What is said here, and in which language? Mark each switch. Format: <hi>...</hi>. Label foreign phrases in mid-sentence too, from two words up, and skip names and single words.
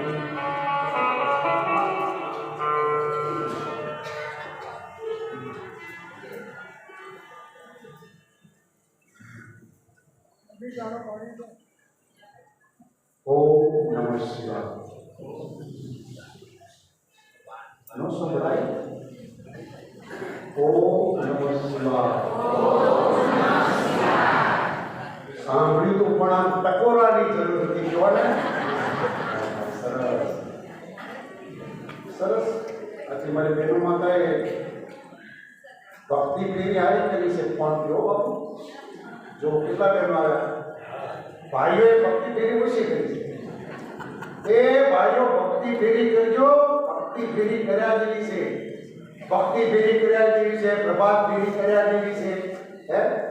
<sa>ओम नमः शिवाय।</sa> <gu>નો સંભળાય</gu> <sa>ओम नमः शिवाय</sa> <gu>સાંભળ્યું તો પણ આમ ટકોરાની જરૂર હતી કેવાને સરસ સરસ આથી મારી બહેનો માતાએ ભક્તિ પ્રેમી આવી કરી છે પણ જો બાપુ જો કેટલા બહેનો આવ્યા ભાઈઓએ ભક્તિ ફેરી ઓછી કરી છે એ ભાઈઓ ભક્તિ ફેરી કરજો ભક્તિ ફેરી કર્યા જેવી છે ભક્તિ ફેરી કર્યા જેવી છે પ્રભાત ફેરી કર્યા જેવી છે હે</gu>